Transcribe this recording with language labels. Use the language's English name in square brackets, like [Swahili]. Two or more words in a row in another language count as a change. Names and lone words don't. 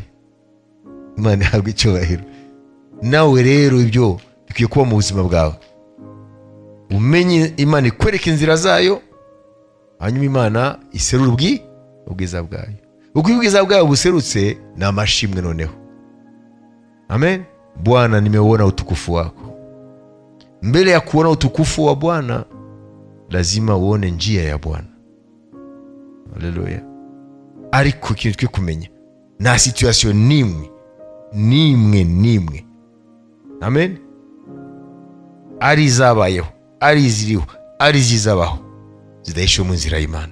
[Kinyarwanda] Imana ihabwe icyubahiro. Nawe rero ibyo bikwiye kuba mu buzima bwawe, umenye Imana ikwereka inzira zayo, hanyuma Imana iserura ubwiza bwayo. Uko ubwiza bwayo buserutse ni amashimwe noneho. Amen. [Swahili] Bwana, nimeuona utukufu wako. Mbele ya kuona utukufu wa Bwana lazima uone njia ya Bwana. Haleluya. [Kinyarwanda] Ariko ikintu twe kumenya, nta situation nimwe, amen, ari izabayeho, ari iziriho, ari izizabaho, zidahishe mu nzira y'Imana.